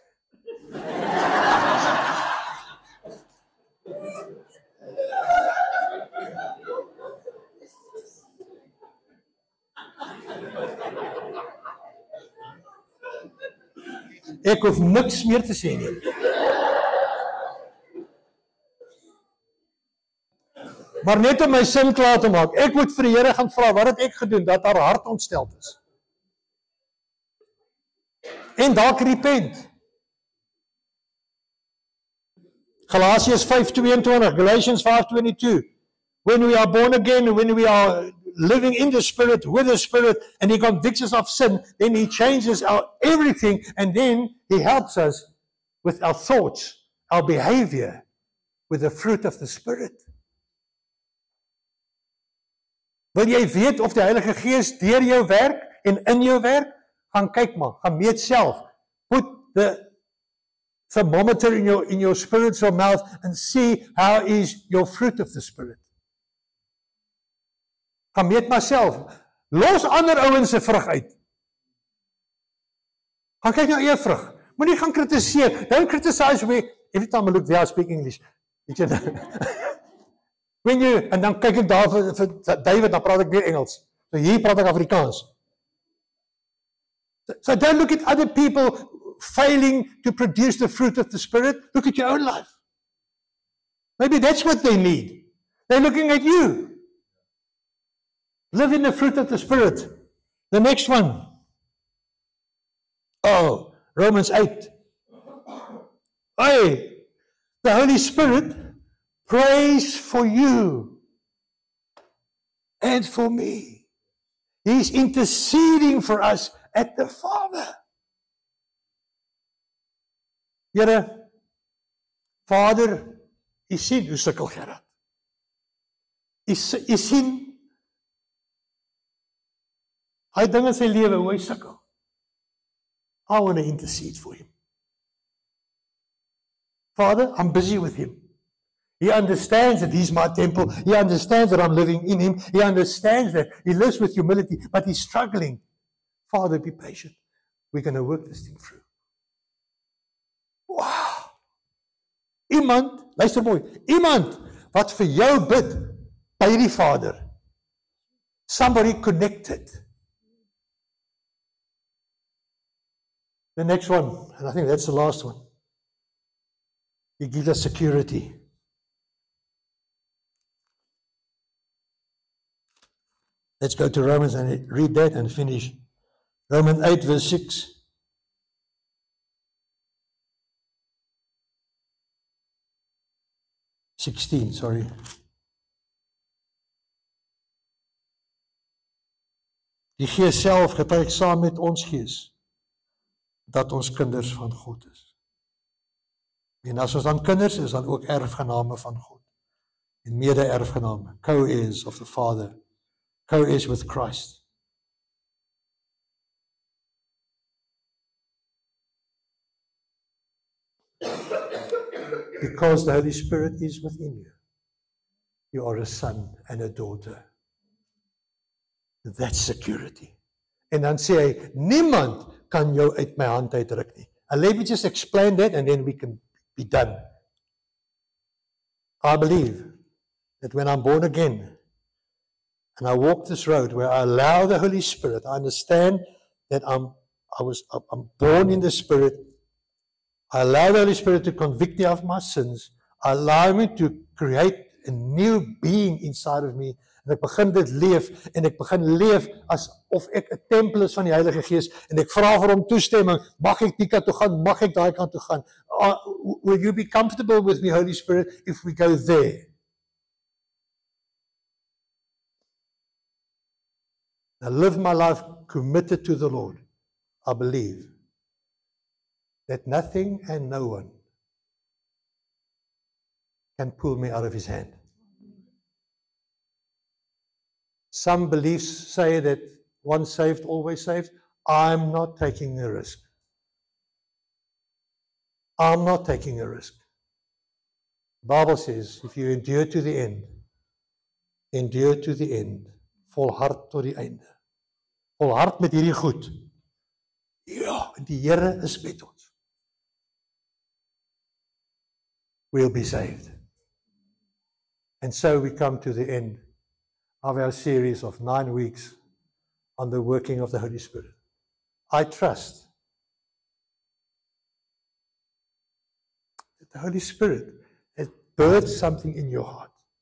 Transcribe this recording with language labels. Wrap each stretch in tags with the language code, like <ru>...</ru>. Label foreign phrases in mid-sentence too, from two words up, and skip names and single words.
<af>Ek hoef niks meer te sê nie. Maar net om my sin klaar te maak, ek moet vir die Here gaan vra, wat het ek gedoen, dat haar hart ontsteld is. En dalk repent.</af> <en>Galatians 5:22, Galatians 5:22. When we are born again, when we are living in the Spirit, with the Spirit, and He convicts us of sin, then He changes our everything, and then He helps us with our thoughts, our behavior, with the fruit of the Spirit.</en> <af>Wil jy weet of die Heilige Gees deur jou werk en in jou werk? Gaan kyk maar, gaan meet self.</af> <en>Put the thermometer in your spiritual mouth and see how is your fruit of the Spirit.</en> <af>Gaan meet maar self. Los ander ouens se vrug uit. Gaan kyk na eie vrug. Moenie gaan kritiseer.</af> <en>Don't criticize me. Every time I look there, I speak English.</en> <af>Weet jy en dan kyk ek daar vir David, dan praat ek weer Engels. So hier praat ek Afrikaans.</af> <en>So don't look at other people failing to produce the fruit of the Spirit. Look at your own life. Maybe that's what they need. They're looking at you. Live in the fruit of the Spirit. The next one. Oh, Romans 8. Hey, the Holy Spirit prays for you and for me. He's interceding for us at the Father.</en> <af>Here, Vader, u sien hoe sukkel Gerard. U sien hy ding in sy lewe hoe hy sukkel.</af> <en>I want to intercede for him. Father, I'm busy with him. He understands that he's my temple. He understands that I'm living in him. He understands that he lives with humility, but he's struggling. Father, be patient. We're going to work this thing through. Wow.</en> <af>Iemand, luister mooi, iemand wat vir jou bid by die Vader.</af> <en>Somebody connected. The next one, and I think that's the last one. He gives us security. Let's go to Romans and read that and finish. Romans 8 verse 6. Sorry.</en> <af>Die Gees self getuig saam met ons gees dat ons kinders van God is. En as ons dan kinders is, dan ook erfgename van God. En mede-erfgename,</af> <en>co-heirs of the Father, co-heirs with Christ. Because the Holy Spirit is within you. You are a son and a daughter. That's security.</en> <af>En dan sê hy, niemand kan jou uit my hand uitruk nie.</af> <en>And let me just explain that and then we can be done. I believe that when I'm born again and I walk this road where I allow the Holy Spirit, I understand that I'm born in the Spirit. I allow the Holy Spirit to convict me of my sins. I allow me to create a new being inside of me.</en> <af>En ek begin dit leef, en ek begin leef asof ek 'n tempel is van die Heilige Gees, en ek vra vir hom toestemming, mag ek die kant toe gaan, mag ek daai kant toe gaan.</af> <en>Will you be comfortable with me, Holy Spirit, if we go there? I live my life committed to the Lord. I believe that nothing and no one can pull me out of his hand. Some beliefs say that once saved, always saved. I'm not taking a risk. I'm not taking a risk. The Bible says, if you endure to the end,</en> <af>volhard tot die einde. Volhard met hierdie goed. Ja, en die Here is met ons.</af> <en>We'll be saved. And so we come to the end of our series of 9 weeks on the working of the Holy Spirit. I trust that the Holy Spirit has birthed something in your heart.</en>